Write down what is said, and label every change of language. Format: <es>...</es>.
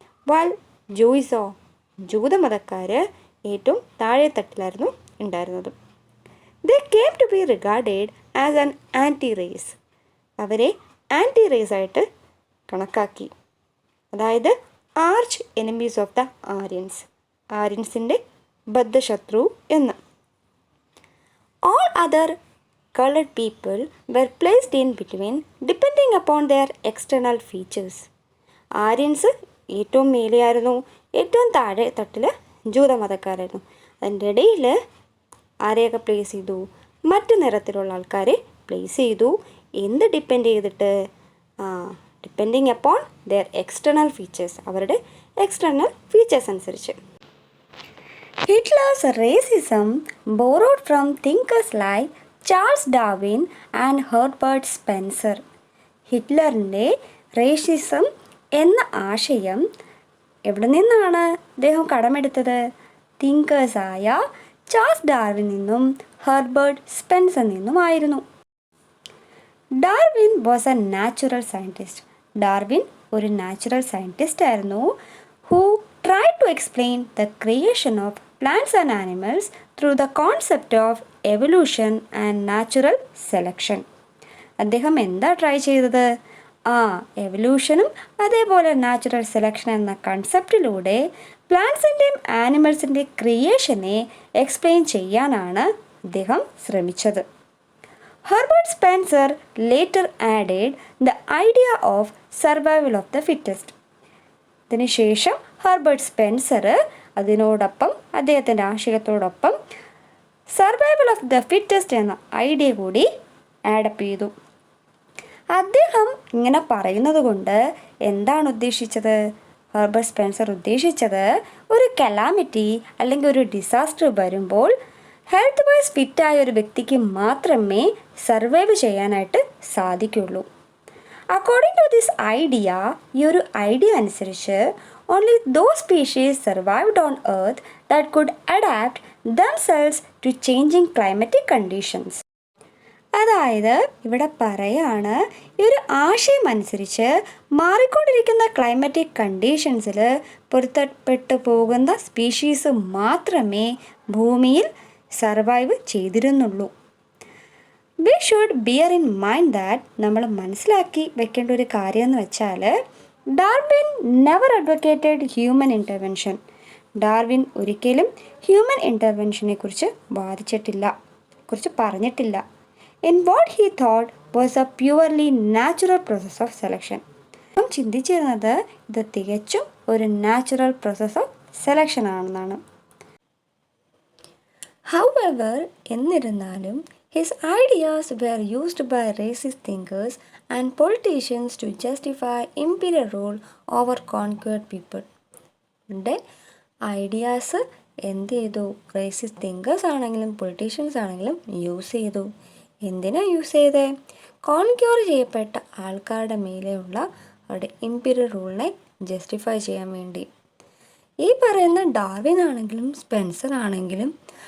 <en>while ജൂയിസോ,</en> <ml>ജൂതമതക്കാർ ഏറ്റവും താഴെത്തട്ടിലായിരുന്നു ഉണ്ടായിരുന്നത്.</ml> <en>They came to be regarded as an anti race.</en> <ml>അവരെ anti raise ആയിട്ട് കണക്കാക്കി. അതായത്</ml> <en>arch enemies of the Aryans,</en> <ml>ആര്യൻസിൻ്റെ ബദ്ധശത്രു എന്ന്.</ml> <en>All other colored people were placed in between depending upon their external features.</en> <ml>Aryans ഏറ്റവും മേലെയായിരുന്നു, ഏറ്റവും താഴെ തട്ടിൽ ജൂതമതക്കാരായിരുന്നു. അതിൻ്റെ ഇടയിൽ ആരെയൊക്കെ പ്ലേസ് ചെയ്തു? മറ്റു നിറത്തിലുള്ള ആൾക്കാരെ പ്ലേസ് ചെയ്തു. എന്ത് ഡിപ്പെൻഡ് ചെയ്തിട്ട്?</ml> <en>depending upon their external features,</en> <ml>അവരുടെ എക്സ്റ്റേണൽ ഫീച്ചേഴ്സ് അനുസരിച്ച്.</ml> <en>Hitler's racism borrowed from thinkers like Charles Darwin and Herbert Spencer.</en> <ml>ഹിറ്റ്ലറിൻ്റെ racism എന്ന ആശയം എവിടെ നിന്നാണ് അദ്ദേഹം കടമെടുത്തത്? തിങ്കേഴ്സായ ചാൾസ് ഡാർവിൻ നിന്നും Herbert Spencer നിന്നുമായിരുന്നു.</ml> <en>Darwin was a natural scientist.</en> <ml>Darwin ഒരു നാച്ചുറൽ സയൻറ്റിസ്റ്റ് ആയിരുന്നു.</ml> <en>Who tried to explain the creation of plants and animals through the concept of evolution and natural selection.</en> <ml>അദ്ദേഹം എന്താ ട്രൈ ചെയ്തത്? എവല്യൂഷനും അതേപോലെ natural selection എന്ന കൺസെപ്റ്റിലൂടെ പ്ലാന്റ്സിൻ്റെയും ആനിമൽസിൻ്റെ ക്രിയേഷനെ explain ചെയ്യാനാണ് അദ്ദേഹം ശ്രമിച്ചത്.</ml> <en>Herbert Spencer later added the idea of survival of the fittest.</en> <ml>ഇതിനുശേഷം Herbert Spencer അതിനോടൊപ്പം അദ്ദേഹത്തിൻ്റെ ആശയത്തോടൊപ്പം സർവൈവൽ ഓഫ് ദ ഫിറ്റസ്റ്റ് എന്ന ഐഡിയ കൂടി ആഡപ്പ് ചെയ്തു. അദ്ദേഹം ഇങ്ങനെ പറയുന്നത് കൊണ്ട് എന്താണ് ഉദ്ദേശിച്ചത്? ഹെർബർട്ട് സ്പെൻസർ ഉദ്ദേശിച്ചത് ഒരു കലാമിറ്റി അല്ലെങ്കിൽ ഒരു ഡിസാസ്റ്റർ വരുമ്പോൾ ഹെൽത്ത് വൈസ് ഫിറ്റായ ഒരു വ്യക്തിക്ക് മാത്രമേ സർവൈവ് ചെയ്യാനായിട്ട് സാധിക്കുള്ളൂ.</ml> <en>according to this idea,</en> <ml>ഈ ഒരു ഐഡിയ അനുസരിച്ച്</ml> <en>only those species survived on earth that could adapt themselves to changing climatic conditions.</en> <ml>അതായത് ഇവിടെ പറയാണ്, ഈ ഒരു ആശയം അനുസരിച്ച് മാറിക്കൊണ്ടിരിക്കുന്ന ക്ലൈമാറ്റിക് കണ്ടീഷൻസിൽ പൊരുത്തപ്പെട്ടു പോകുന്ന സ്പീഷീസ് മാത്രമേ ഭൂമിയിൽ survive ചെയ്തിരുന്നുള്ളൂ.</ml> <en>we should bear in mind that,</en> <ml>നമ്മൾ മനസ്സിലാക്കി വെക്കേണ്ട ഒരു കാര്യം എന്ന് വെച്ചാൽ,</ml> <en>Darwin never advocated human intervention.</en> <ml>Darwin ഒരിക്കലും ഹ്യൂമൻ ഇൻ്റർവെൻഷനെ കുറിച്ച് വാദിച്ചിട്ടില്ല, കുറിച്ച് പറഞ്ഞിട്ടില്ല.</ml> <en>In what he thought was a purely natural process of selection.</en> <ml>നാം ചിന്തിച്ചിരുന്നത് ഇത് തികച്ചും ഒരു നാച്ചുറൽ പ്രോസസ് ഓഫ് സെലക്ഷൻ ആണെന്നാണ്.</ml> <en>however,</en> <ml>എന്നിരുന്നാലും</ml> <en>his ideas were used by racist thinkers and politicians to justify imperial rule over conquered people.</en> <ml>ഇവിടെ ideas എന്ത് ചെയ്തു? Racist thinkers ആണെങ്കിലും പൊളിറ്റീഷ്യൻസ് ആണെങ്കിലും യൂസ് ചെയ്തു. എന്തിനാ യൂസ് ചെയ്തത്? കോൺക്യൂർ ചെയ്യപ്പെട്ട ആൾക്കാരുടെ മേലെയുള്ള അവരുടെ ഇമ്പീരിയൽ റൂളിനെ ജസ്റ്റിഫൈ ചെയ്യാൻ വേണ്ടി. ഈ പറയുന്ന ഡാർവിൻ ആണെങ്കിലും സ്പെൻസർ ആണെങ്കിലും</ml>